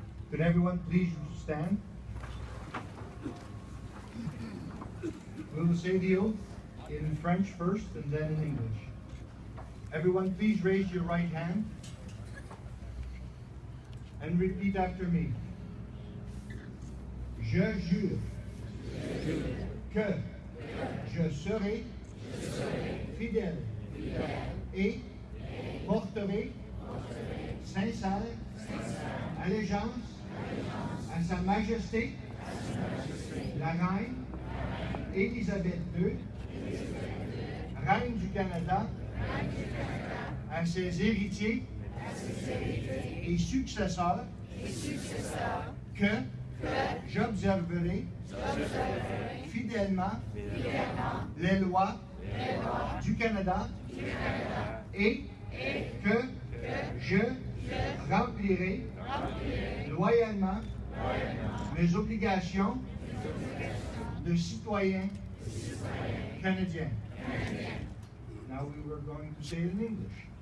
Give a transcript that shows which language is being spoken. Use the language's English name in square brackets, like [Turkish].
[English] Could everyone please stand? We will say the oath in French first and then in English. Everyone please raise your right hand and repeat after me. [French] Je jure que je serai fidèle et porterai sincère allégeance à Sa Majesté, la Reine Élisabeth II, Reine du Canada, à ses héritiers et successeurs, que j'observerai fidèlement les lois du Canada et que je remplirai loyalement mes obligations de citoyen canadien. [English] Now we were going to say it in English.